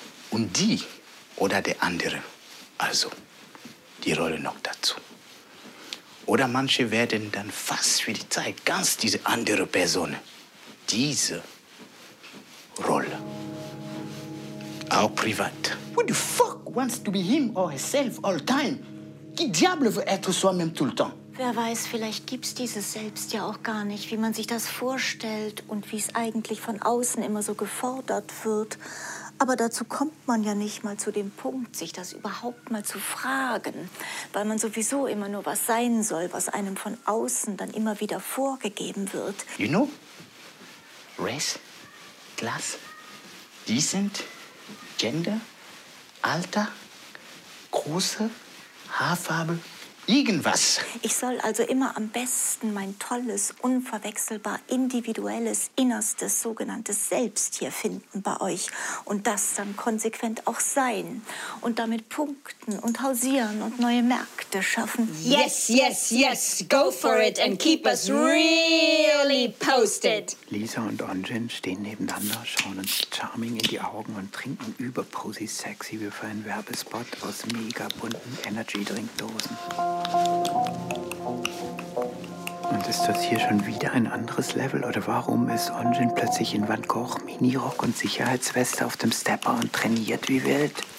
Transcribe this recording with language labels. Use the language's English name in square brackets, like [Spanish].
[German] Und die oder der andere, also die Rolle noch dazu. Oder manche werden dann fast für die Zeit ganz diese andere Person, diese Rolle. Auch privat. [English] Who the fuck wants to be him or herself all time? [French] Qui diable veut être soi-même tout le temps? [German] Wer weiß, vielleicht gibt's dieses Selbst ja auch gar nicht, wie man sich das vorstellt und wie es eigentlich von außen immer so gefordert wird. Aber dazu kommt man ja nicht mal zu dem Punkt, sich das überhaupt mal zu fragen, weil man sowieso immer nur was sein soll, was einem von außen dann immer wieder vorgegeben wird. [English] You know, race, class, decent, gender, [German] Alter, große, Haarfarbe, irgendwas. Ich soll also immer am besten mein tolles, unverwechselbar individuelles, innerstes, sogenanntes Selbst hier finden bei euch. Und das dann konsequent auch sein. Und damit punkten und hausieren und neue Märkte schaffen. [English] Yes, yes, yes, go for it and keep us really posted. [German] Lisa und Onjin stehen nebeneinander, schauen uns charming in die Augen und trinken überposy sexy wie für einen Werbespot aus mega bunten Energy-Drinkdosen. Und ist das hier schon wieder ein anderes Level? Oder warum ist Onjin plötzlich in Van Gogh, Minirock und Sicherheitsweste auf dem Stepper und trainiert wie wild?